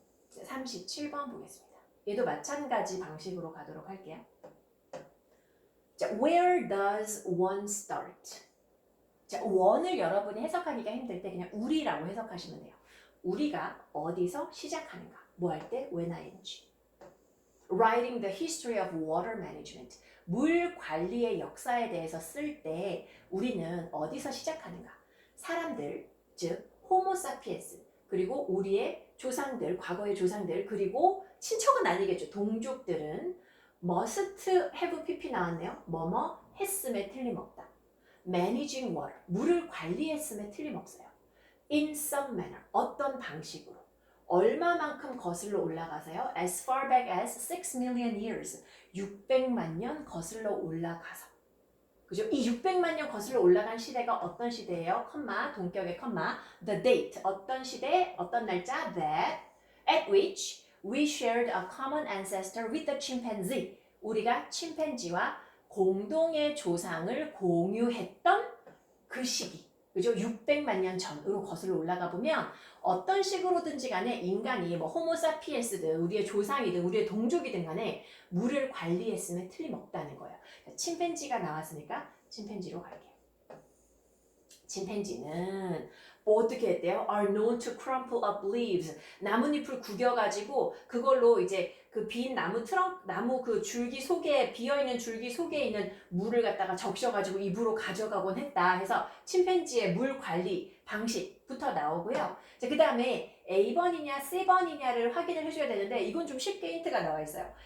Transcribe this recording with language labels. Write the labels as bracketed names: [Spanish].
[Korean] 자, 37번 보겠습니다. 얘도 마찬가지 방식으로 가도록 할게요. [English] 자, where does one start? [Korean] 자, one을 여러분이 해석하기가 힘들 때 그냥 우리라고 해석하시면 돼요. 우리가 어디서 시작하는가? 뭐 할 때? [English] when ing. Writing the history of water management. [Korean] 물 관리의 역사에 대해서 쓸 때 우리는 어디서 시작하는가? 사람들, 즉 호모 사피엔스, 그리고 우리의 조상들, 과거의 조상들, 그리고 친척은 아니겠죠. 동족들은 [English] must have pp [Korean] 나왔네요. 뭐뭐 했음에 틀림없다. [English] managing water, [Korean] 물을 관리했음에 틀림없어요. [English] in some manner, [Korean] 어떤 방식으로. 얼마만큼 거슬러 올라가세요? [English] as far back as 6 million years, [Korean] 600만 년 거슬러 올라가서. 그죠? 이 600만 년 거슬러 올라간 시대가 어떤 시대예요? 컴마, 동격의 컴마, [English] the date, [Korean] 어떤 시대, 어떤 날짜, [English] that, at which we shared a common ancestor with the chimpanzee. [Korean] 우리가 침팬지와 공동의 조상을 공유했던 그 시기. 그죠? 600만 년 전으로 거슬러 올라가 보면 어떤 식으로든지 간에 인간이 뭐 호모사피엔스든 우리의 조상이든 우리의 동족이든 간에 물을 관리했으면 틀림없다는 거예요. 침팬지가 나왔으니까 침팬지로 갈게요. 침팬지는 뭐 어떻게 했대요? [English] are known to crumple up leaves. [Korean] 나뭇잎을 구겨가지고 그걸로 이제 그 빈 나무 그 줄기 속에 비어있는 줄기 속에 있는 물을 갖다가 적셔가지고 입으로 가져가곤 했다 해서 침팬지의 물 관리 방식부터 나오고요. 그 다음에 A번이냐 C번이냐를 확인을 해줘야 되는데 이건 좀 쉽게 힌트가 나와 있어요.